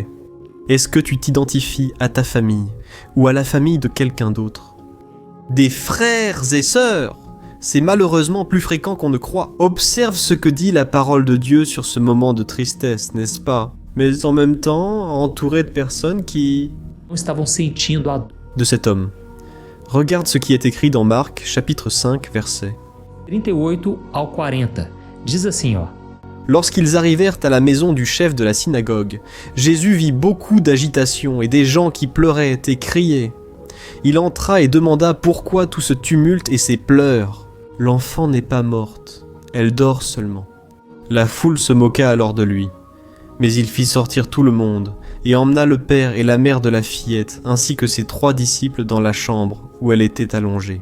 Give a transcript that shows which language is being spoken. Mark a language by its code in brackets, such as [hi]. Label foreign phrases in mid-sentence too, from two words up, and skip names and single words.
[fr] Est-ce que tu t'identifies à ta famille ou à la famille de quelqu'un d'autre? Des frères et sœurs! C'est malheureusement plus fréquent qu'on ne croit. Observe ce que dit la parole de Dieu sur ce moment de tristesse, n'est-ce pas? Mais en même temps, entouré de personnes qui... [pt] estavam sentindo a [fr] de cet homme. Regarde ce qui est écrit dans Marc, chapitre 5, verset [pt] 38 ao 40. Diz assim, ó. [fr] Lorsqu'ils arrivèrent à la maison du chef de la synagogue, Jésus vit beaucoup d'agitation et des gens qui pleuraient et criaient. Il entra et demanda pourquoi tout ce tumulte et ces pleurs. L'enfant n'est pas morte, elle dort seulement. La foule se moqua alors de lui. Mais il fit sortir tout le monde, et emmena le père et la mère de la fillette, ainsi que ses 3 disciples dans la chambre où elle était allongée.